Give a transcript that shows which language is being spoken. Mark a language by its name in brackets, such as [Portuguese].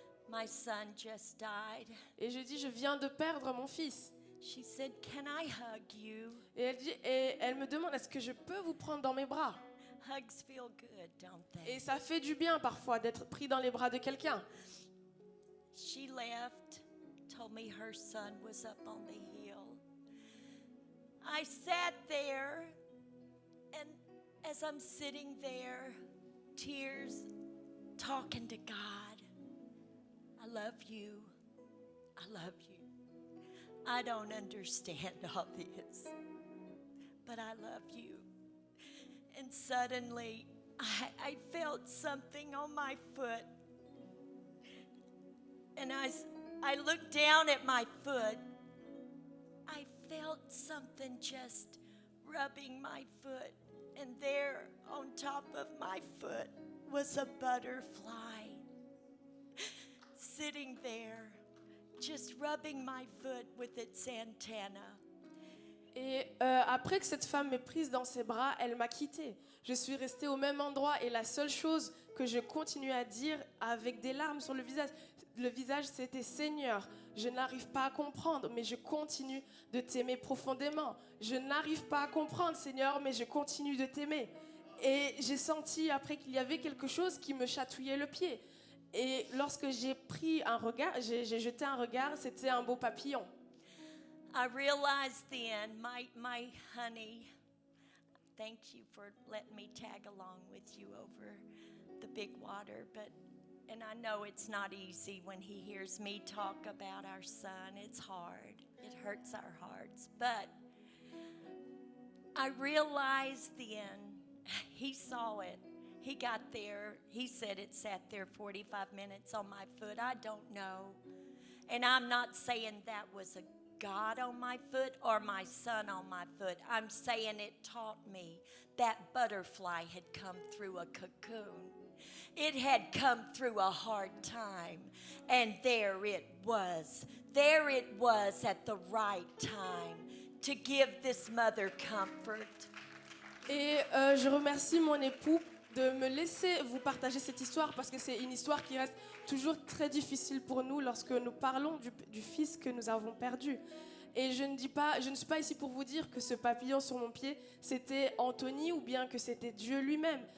[English] my son just died. [French] Et je dis, je viens de perdre mon fils. [English] She said, "Can I hug you?" [French] Et elle me demande, est-ce que je peux vous prendre dans mes bras? [English] Hugs feel good, don't [French] Et [English] they? [French] ça fait du bien parfois d'être pris dans les bras de quelqu'un. [English] She left, told me her son was up on the hill. I sat there, and as I'm sitting there, tears, talking to God, I love you. I love you. I don't understand all this, but I love you. And suddenly, I felt something on my foot. And I looked down at my foot. I felt something just rubbing my foot. And there on top of my foot was a butterfly sitting there, just rubbing my foot with its antenna. [French] Et après que cette femme m'ait prise dans ses bras, elle m'a quittée. Je suis restée au même endroit et la seule chose que je continuais à dire avec des larmes sur le visage, c'était Seigneur, je n'arrive pas à comprendre, mais je continue de t'aimer profondément. Je n'arrive pas à comprendre, Seigneur, mais je continue de t'aimer. Et j'ai senti après qu'il y avait quelque chose qui me chatouillait le pied. Et lorsque j'ai pris un regard, j'ai jeté un regard, c'était un beau papillon. [English] I realized then, my honey, thank you for letting me tag along with you over the big water, and I know it's not easy when he hears me talk about our son. It's hard. It hurts our hearts. But I realized then, he saw it. He got there. He said it sat there 45 minutes on my foot. I don't know. And I'm not saying that was a God on my foot or my son on my foot. I'm saying it taught me that butterfly had come through a cocoon. It had come through a hard time, and there it was. There it was at the right time to give this mother comfort. [French] Et je remercie mon époux de me laisser vous partager cette histoire parce que c'est une histoire qui reste toujours très difficile pour nous lorsque nous parlons du fils que nous avons perdu. Et je ne suis pas ici pour vous dire que ce papillon sur mon pied, c'était Anthony ou bien que c'était Dieu lui-même.